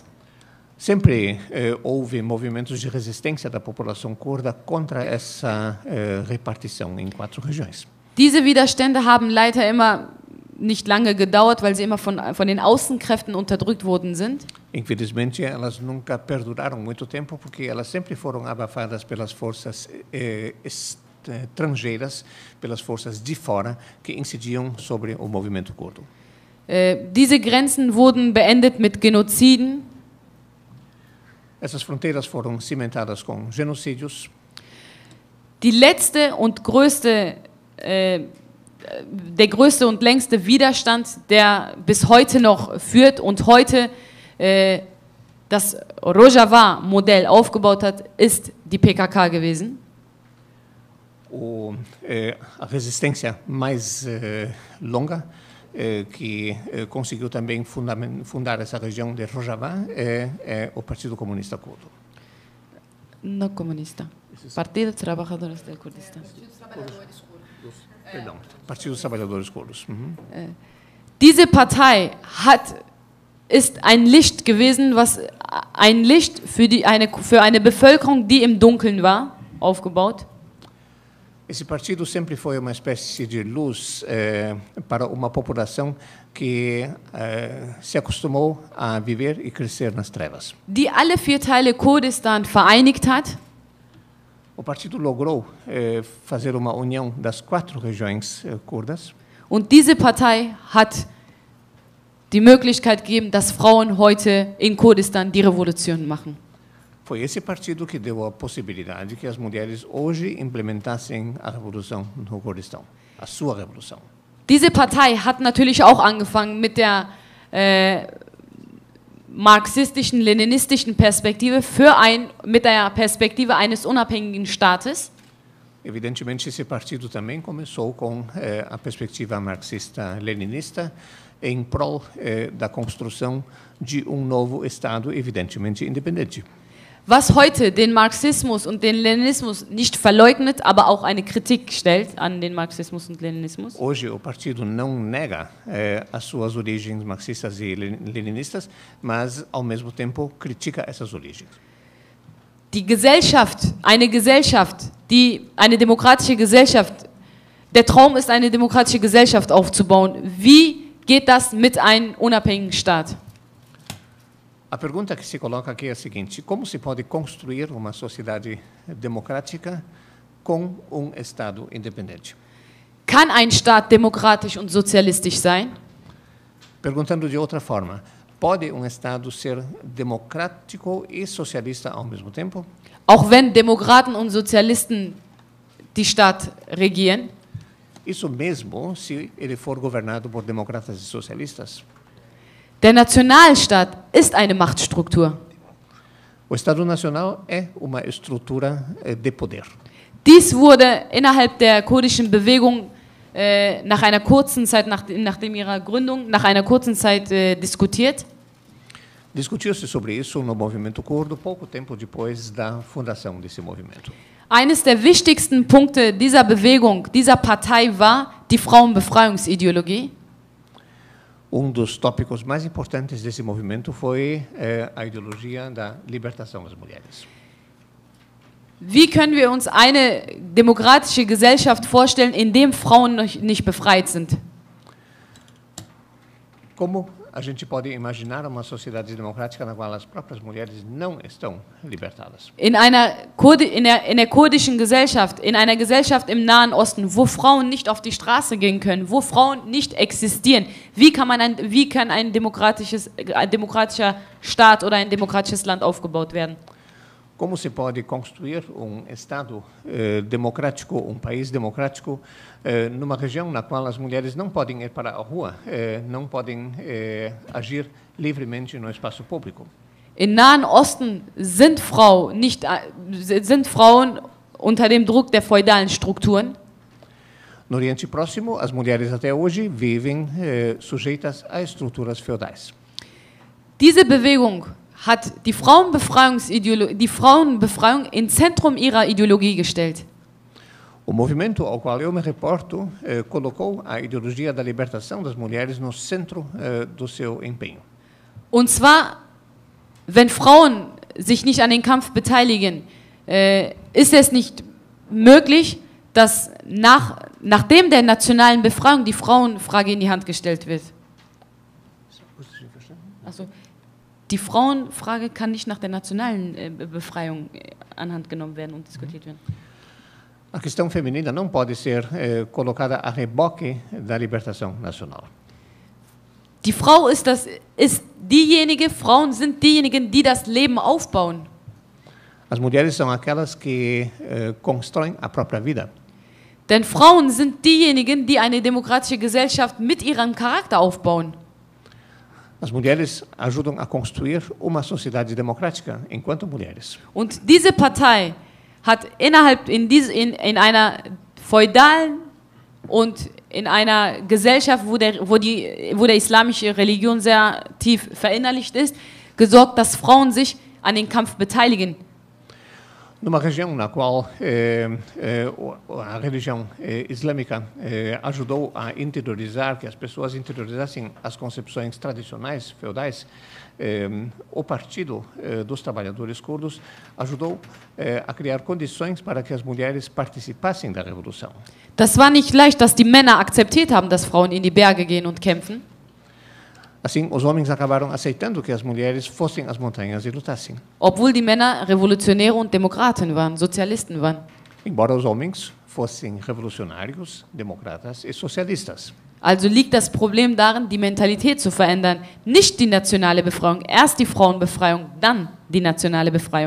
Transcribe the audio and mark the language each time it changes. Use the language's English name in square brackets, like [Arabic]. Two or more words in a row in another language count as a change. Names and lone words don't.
[Portuguese] Sempre houve movimentos de resistência da população curda contra essa repartição em 4 regiões. [German] Diese Widerstände haben leider immer nicht lange gedauert, weil sie immer von den Außenkräften unterdrückt worden sind. [Portuguese] Infelizmente, elas nunca perduraram muito tempo porque elas sempre foram abafadas pelas forças estrangeiras, pelas forças de fora que incidiam sobre o movimento curdo. [German] Diese Grenzen wurden beendet mit Genoziden. [Portuguese] Essas fronteiras foram cimentadas com genocídios. [German] Die letzte und der größte und längste Widerstand, der bis heute noch führt und heute das Rojava-Modell aufgebaut hat, ist die PKK gewesen. [Portuguese] A resistência mais longa que conseguiu também fundar essa região de Rojava é o Partido Comunista Curdo. No comunista. Partido dos Trabalhadores del Kurdistan. Perdão, Partido dos Trabalhadores Curdos. [German] Diese Partei ist ein Licht gewesen, ein Licht für eine Bevölkerung, die im Dunkeln war, aufgebaut. [Portuguese] Esse partido sempre foi uma espécie de luz para uma população que se acostumou a viver e crescer nas trevas. [German] Die alle 4 Teile Kurdistan vereinigt hat. [Portuguese] O partido logrou fazer uma união das 4 regiões curdas. [German] Und diese Partei hat die Möglichkeit gegeben, dass Frauen heute in Kurdistan die Revolution machen. [Portuguese] Foi esse partido que deu a possibilidade que as mulheres hoje implementassem a revolução no Kurdistão, a sua revolução. [German] Diese Partei hat natürlich auch angefangen mit der marxistischen, leninistischen Perspektive mit der Perspektive eines unabhängigen Staates. [Portuguese] Evidentemente, esse partido também começou com a perspectiva marxista-leninista em prol da construção de novo Estado, evidentemente independente. [German] Was heute den Marxismus und den Leninismus nicht verleugnet, aber auch eine Kritik stellt an den Marxismus und Leninismus. [Portuguese] Hoje o partido não nega as suas origens marxistas e leninistas, mas ao mesmo tempo critica essas origens. [German] Die Gesellschaft, eine demokratische Gesellschaft, der Traum ist, eine demokratische Gesellschaft aufzubauen. Wie geht das mit einem unabhängigen Staat? [Portuguese] A pergunta que se coloca aqui é a seguinte: como se pode construir uma sociedade democrática com Estado independente? [German] Kann ein Staat demokratisch und sozialistisch sein? [Portuguese] Perguntando de outra forma, Pode Estado ser democrático e socialista ao mesmo tempo? [German] Auch wenn Demokraten und Sozialisten die Stadt regieren? [Portuguese] Isso mesmo se ele for governado por democratas e socialistas? [German] Der Nationalstaat ist eine Machtstruktur. [Portuguese] O Estado Nacional é uma estrutura de poder. [German] Dies wurde innerhalb der kurdischen Bewegung nach einer kurzen Zeit, nachdem ihrer Gründung, nach einer kurzen Zeit diskutiert. [Portuguese] Discutiu-se sobre isso no movimento curdo pouco tempo depois da fundação desse movimento. [German] Eines der wichtigsten Punkte dieser Bewegung, dieser Partei war die Frauenbefreiungsideologie. [Portuguese] Dos tópicos mais importantes desse movimento foi a ideologia da libertação das mulheres. [German] Wie können wir uns eine demokratische Gesellschaft vorstellen, in der Frauen nicht befreit sind? [Portuguese] Como a gente pode imaginar uma sociedade democrática na qual as próprias mulheres não estão libertadas? [German] In der kurdischen Gesellschaft, in einer Gesellschaft im Nahen Osten, wo Frauen nicht auf die Straße gehen können, wo Frauen nicht existieren, wie kann ein demokratischer Staat oder ein demokratisches Land aufgebaut werden? [Portuguese] Como se pode construir Estado democrático, país democrático, numa região na qual as mulheres não podem ir para a rua, não podem agir livremente no espaço público? [German] Im Nahen Osten sind Frauen unter dem Druck der feudalen Strukturen. [Portuguese] No Oriente Próximo, as mulheres até hoje vivem sujeitas a estruturas feudais. [German] Diese Bewegung hat die Frauenbefreiung ins Zentrum ihrer Ideologie gestellt. [Portuguese] O movimento ao qual eu me reporto colocou a ideologia da libertação das mulheres no centro do seu empenho. [German] Und zwar, wenn Frauen sich nicht an den Kampf beteiligen, ist es nicht möglich, dass nachdem der nationalen Befreiung die Frauenfrage in die Hand gestellt wird. Also, die Frauenfrage kann nicht nach der nationalen Befreiung anhand genommen werden und diskutiert werden. [Portuguese] A questão feminina não pode ser colocada a reboque da libertação nacional. [German] Die Frauen sind diejenigen, die das Leben aufbauen. [Portuguese] As mulheres são aquelas que constroem a própria vida. [German] Denn Frauen sind diejenigen, die eine demokratische Gesellschaft mit ihrem Charakter aufbauen. [Portuguese] As mulheres ajudam a construir uma sociedade democrática enquanto mulheres. [German] Und diese Partei hat in einer feudalen und in einer Gesellschaft, wo der islamische Religion sehr tief verinnerlicht ist, gesorgt, dass Frauen sich an den Kampf beteiligen. [Portuguese] Numa região na qual a religião islâmica ajudou a interiorizar, que as pessoas interiorizassem as concepções tradicionais, feudais, o Partido dos Trabalhadores Curdos ajudou a criar condições para que as mulheres participassem da revolução. [German] Das war nicht leicht, dass die Männer akzeptiert haben, dass Frauen in die Berge gehen und kämpfen. [Portuguese] Assim, os homens acabaram aceitando que as mulheres fossem às montanhas e lutassem. [German] Obwohl die Männer Revolutionäre und Demokraten waren, Sozialisten waren. [Portuguese] Embora os homens fossem revolucionários, democratas e socialistas. [German] Also liegt das Problem darin, die Mentalität zu verändern. Nicht die nationale Befreiung, erst die Frauenbefreiung, dann die nationale Befreiung.